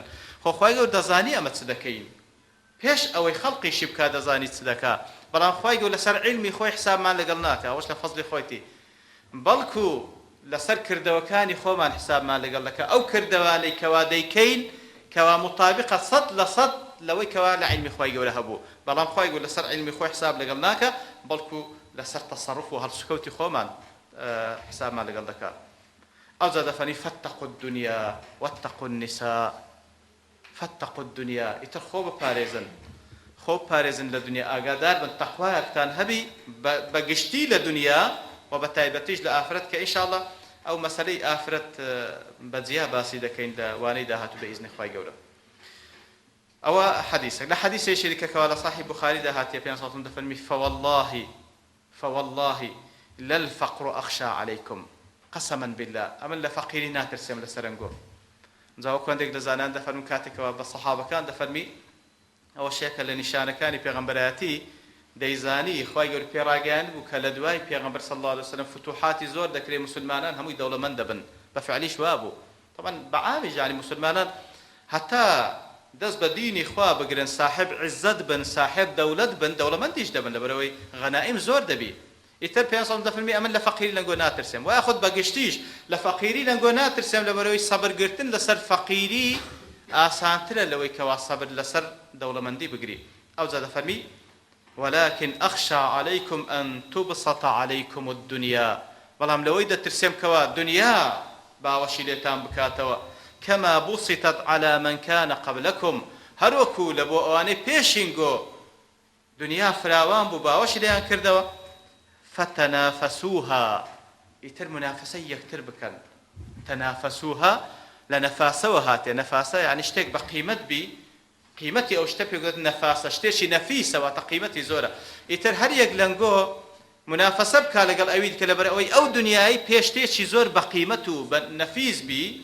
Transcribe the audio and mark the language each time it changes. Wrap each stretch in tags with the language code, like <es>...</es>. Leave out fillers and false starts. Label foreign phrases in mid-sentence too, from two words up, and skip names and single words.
<ckb>خۆ خوای گەورە دەزانی ئەمە چ دەکەین، پێش ئەوەی خەڵقیشی بکا دەزانی چ دەکا، بەڵام خوای گەورە لەسەر عیلمی خۆی حسابمان لەگەڵ ناکە، ئەوەش لە فەزلی خۆیتی، بەڵکو لەسەر کردەوەکانی خۆمان حسابمان لەگەڵ دەکە، ئەو کردەوانەی کەوا دەیکەین کەوا مطابقە 100% لەوەی کەوا لە عیلمی خوای گەورە هەبوو، بەڵام خوای گەورە لەسەر عیلمی خۆی حساب لەگەڵ ناکە، بەڵکو لەسەر تەسەڕف و هەڵسوکەوتی خۆمان حسابمان لەگەڵ دەکات. ئەو جا دەفەرمی</ckb> <ar>فاتقوا الدنيا واتقوا النساء، فاتقوا الدنيا</ar> <ckb>ئیتر خۆ بپارێزن، خۆ بپارێزن لە دنیا، ئاگادار بن تەقوایەکتان هەبی بەگشتی لە دنیا و بەتایبەتیش لە ئافرەت کە ئینشاءالله ئەو مەسەلەی ئافرەت بەجیا باسی دەکەین لە وانەی داهاتوو بەئیزنی خوای گەورە. ئەوە حەدیثێک. لە حەدیثێکی شەریکەکەوە لە صحیح بوخاریدا هاتیە پێ سەڵتم دەفەرمی</ckb> <ar>فوالله للفقر أخشى عليكم قسما بالله،</ar> <ckb>ئەمن لە فەقیری ناترسێم لە سەرنگۆ. جاوە کوێندێک لە زانان دەفەرمون کاتێکەوە بە سەحابەکان دەفەرمی ئەوە شێکە لە نیشانەکانی پێغەمبەرایەتی دەیزانی خوای گەورە پێڕاگەیان بوو کە لە دوای پێغەمبەر</ckb> <ar>صلی الله علیه وسلم</ar> <ckb>فتوحاتی زۆر دەکرێت، مسلمانان هەمووی دەوڵەمەند دەبن، بە فعلیش وا بوو. طبعا بەعامی ژانی مسلمانان هەتا دەست بە دینی خوا بگرن، صاحب عزت بن، صاحب دەوڵەت بن، دەوڵەمەندیش دەبن، لەبەرەوەی غەنائیم زۆر دەبی. ئیتر پێ سەڵم دەفەرمی ئەمن لە فەقیری لەنگۆ ناترسێم، و یاخود بەگشتیش لە فەقیری لەنگۆ ناترسێم، لەبەرەوەی سەبرگرتن لەسەر فەقیری ئاسانترە لەوەی کەوا سەبر لەسەر دەوڵەمەندی بگری. ئەو جا دەفەرمی</ckb> <ar>ولكن أخشى عليكم أن تبسط عليكم الدنيا،</ar> <ckb>بەڵام لەوەی دەترسێم کەوا دنیا باوەشی لێتان بکاتەوە</ckb> <ar>كما بسطت على من كان قبلكم،</ar> <ckb>هەروەکو لە بۆ ئەوانەی پێشینگۆ دنیا فراوان بوو باوەشی لێیان کردەوە، فتنافسوها، ئیتر منافسەی یەکتر بکەن. تنافسوها لە نەفاسەوە هاتێ، نەفاسە یعنی شتێک بە قیمەت بی، قیمەتی ئەو شتە پێ گوت نەفاسە، شتێکی نەفیسەوە تا قیمەتی زۆرە، ئیتر هەر یەک لەنگۆ منافسە بکا لەگەڵ ئەوی کە لەبەر ئەوەی ئەو دنیای پێش شتێکی زۆر بە قیمەت و بە نەفیس بی،</ckb>